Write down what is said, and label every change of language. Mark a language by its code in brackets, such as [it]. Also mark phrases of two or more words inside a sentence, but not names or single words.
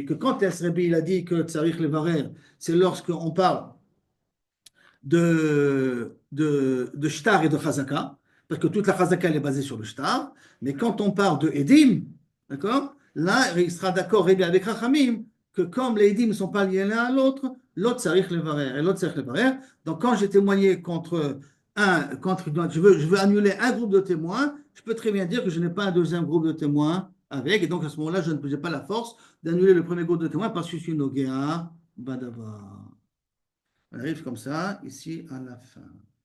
[fr] Que quand Rabbi il a dit que [he] צריך לברר, [fr] c'est lorsqu'on parle de shtar et de chazaka, parce que toute la chazaka elle est basée sur le shtar, mais quand on parle de edim, d'accord, là il sera d'accord avec Chachamim que comme les edim ne sont pas liés l'un à l'autre, l'autre [he] צריך לברר [fr] et l'autre [he] צריך לברר. [fr] Donc quand j'ai témoigné contre je veux annuler un groupe de témoins, je peux très bien dire que je n'ai pas un deuxième groupe de témoins avec, et donc à ce moment-là je n'ai pas la force d'annuler le premier groupe de témoins parce que je suis [he] נוגע בדבר. [fr] On arrive comme ça, ici, à la fin.